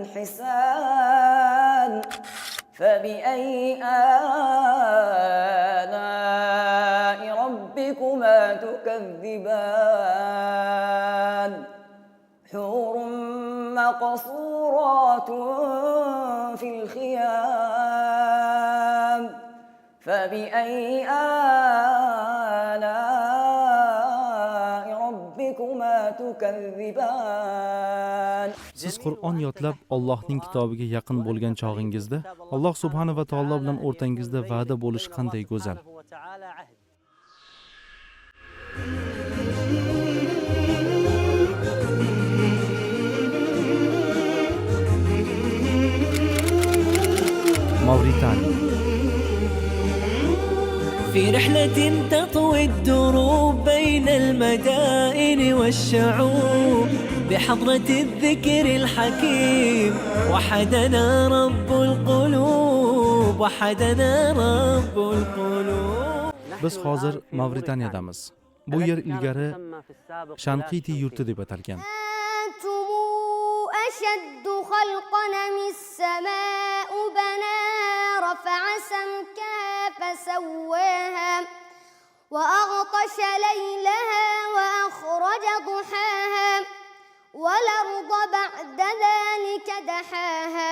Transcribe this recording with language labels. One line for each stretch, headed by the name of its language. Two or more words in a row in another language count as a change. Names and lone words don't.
Arabic: حسان فبأي آلاء ربكما تكذبان حور مقصورات في الخيام فبأي آلاء ربكما تكذبان.
Uzbek: Siz Qur'on yodlab Allohning kitobiga yaqin bo'lgan chog'ingizda Alloh
Arabic: سبحانه وتعالى
Uzbek: bilan o'rtangizda va'da bo'lish qanday go'zal. Mavritaniya.
Arabic: في رحلة تطوي الدروب بين المدائن والشعوب بحضرة الذكر الحكيم وحدنا رب القلوب وحدنا رب القلوب.
Uzbek: Biz hozir Mavritaniyadamiz. Bu yer ilgari Shanqiti yurti deb atalgan.
Arabic: أنتم أشد خلقا من السماء بناها رفع سمكها فسواها وأغطش ليلها وأخرج ضحاها والأرض بعد ذلك دحاها.